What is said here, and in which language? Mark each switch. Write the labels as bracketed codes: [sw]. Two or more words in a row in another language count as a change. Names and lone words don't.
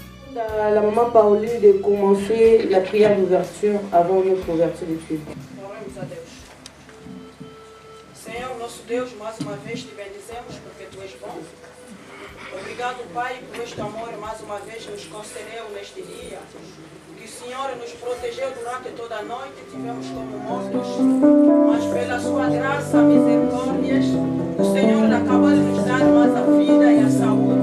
[fr] À la maman Pauline de commencer la prière d'ouverture avant notre ouverture de culte. [pt] Oramos a Deus. Senhor, nosso Deus, mais uma vez te bendizemos porque tu és bom. Obrigado, Pai, por este amor mais uma vez nos concedeu neste dia. Que o Senhor nos protegeu durante toda a noite, tivemos como mortos, mas pela sua graça, misericórdias, o Senhor acabou de nos dar mais a vida e a saúde.